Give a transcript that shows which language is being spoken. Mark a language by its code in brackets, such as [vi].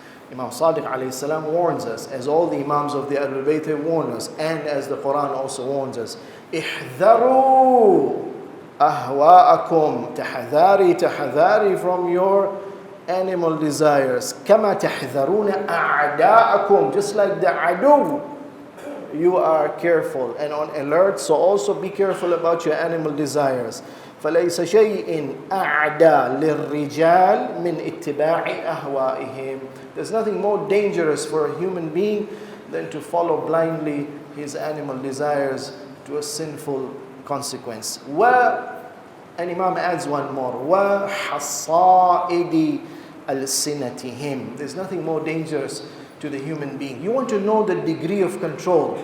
[en] Imam Sadiq alayhi salam warns us, as all the Imams of the Ahlul Bayt have warned us, and as the Quran also warns us, [ar] احذروا أهواءكم, [en] tahadhari from your animal desires. [ar] كما تحذرون أعداءكم, [en] just like the adu, you are careful and on alert, so also be careful about your animal desires. [ar] فليس شيء أعدى للرجال من اتباع أهوائهم. [en] There's nothing more dangerous for a human being than to follow blindly his animal desires to a sinful consequence. And Imam adds one more, [ar] وَحَصَائِدِ أَلْسِنَتِهِمْ. [en] There's nothing more dangerous to the human being. You want to know the degree of control.